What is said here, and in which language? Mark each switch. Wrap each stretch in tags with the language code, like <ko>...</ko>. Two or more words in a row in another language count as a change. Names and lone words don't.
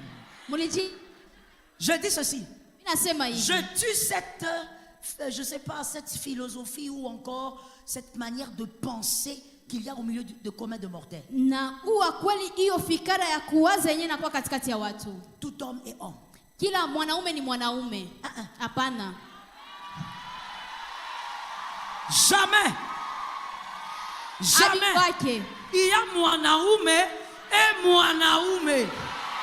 <fr>Je dis ceci. Je tue cette, je sais pas, cette philosophie ou encore cette manière de penser qu'il y a au milieu de combien de mortels. Tout homme est homme.</fr> <sw>Kila mwanaume ni mwanaume. Hapana.</sw> <fr>Jamais. Jamais. Il y a mwanaume et mwanaume.</fr>